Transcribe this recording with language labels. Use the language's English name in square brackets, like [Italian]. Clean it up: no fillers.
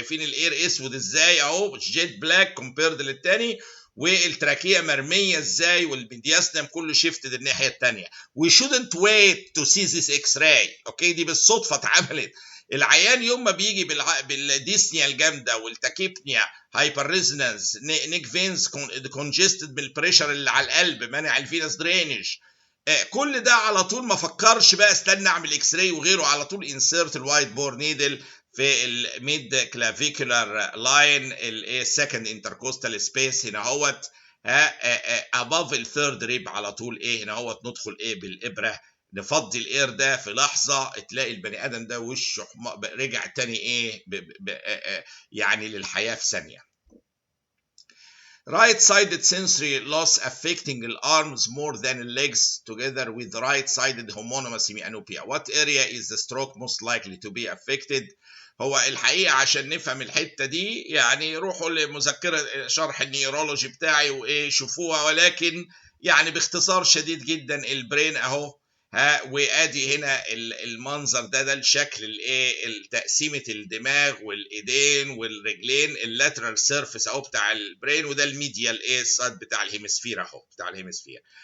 [Arabic] شايفين الاير اسود ازاي اهو، جيت بلاك كومبيرد للتاني، والتراكيه مرميه ازاي، والميدياستم كله شيفتد الناحيه الثانيه. [English] We shouldn't wait to see this X-ray. [Arabic] اوكي، دي بالصدفه اتعملت. العيان يوم ما بيجي بالديسنيا الجامده والتاكيبنيا هايبر ريزونانس نيك فينز كونجستد بالبريشر اللي على القلب مانع الفينس درينج، كل ده على طول ما فكرش بقى استنى اعمل اكس راي وغيره، على طول انسيرت الوايت بور نيدل في الميد كلافيكولار لاين السكند انتركوستال سبيس هنا اهوت اباف الثيرد ريب على طول ايه هنا اهوت، ندخل ايه بالابره نفضي الاير ده في لحظه، تلاقي البني ادم ده وشه رجع تاني ايه يعني للحياه في ثانيه. [English] Right-sided sensory loss affecting the arms more than the legs together with right-sided homonymous hemianopia. What area is the stroke most likely to be affected? [Arabic] هو الحقيقة عشان نفهم الحتة دي يعني روحوا لمذكرة شرح النيورولوجي بتاعي وإيه شوفوها، ولكن يعني باختصار شديد جدا البرين أهو وادي هنا المنظر ده الشكل الايه تقسيمه الدماغ والايدين والرجلين اللاترال سيرفيس اهو بتاع البرين، وده الميديال ايه السايد بتاع الهيمسفير اهو بتاع الهيمسفير.